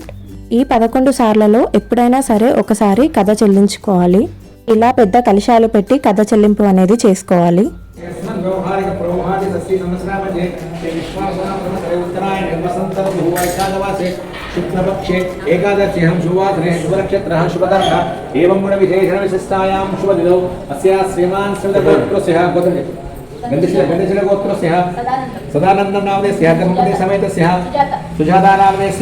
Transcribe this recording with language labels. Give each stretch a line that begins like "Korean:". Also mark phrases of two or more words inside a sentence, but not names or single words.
Telugu: ఈ 11 సార్లలో ఎప్పుడైనా సరే ఒకసారి కథ చెల్లించుకోవాలి. ఇలా పెద్ద కలశాలు పెట్టి కథ చెల్లింపు అనేది చేసుకోవాలి.
Sanskrit: शुक्लपक्षे एकादश्यां शुभवासरे शुभनक्षत्रः शुभकर्म एवं गुणविशेषणविशिष्टायां शुभदिनौ अस्याः श्रीमान् श्रीमद्गोत्रस्य गन्धशीलगोत्रस्य सदानन्दनामदेस्य धर्मपति समेतस्य सुजातानामदेस्य.